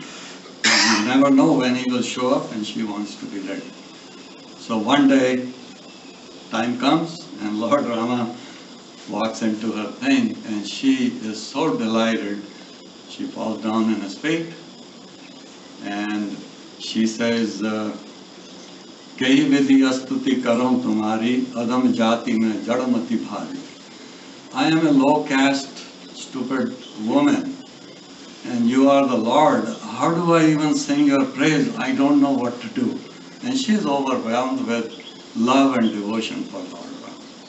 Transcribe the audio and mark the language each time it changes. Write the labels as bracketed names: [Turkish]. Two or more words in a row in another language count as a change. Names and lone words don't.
[English] And you never know when he will show up, and she wants to be ready. So one day time comes and Lord Rama walks into her thing, and she is so delighted, she falls down in his feet, and she says, [Awadhi] कहि विधि अस्तुति करों तुम्हारी, अधम जाति में जड़मति भारी. [English] I am a low caste, stupid woman, and you are the Lord. How do I even sing your praise? I don't know what to do. And she is overwhelmed with love and devotion for Lord Ram.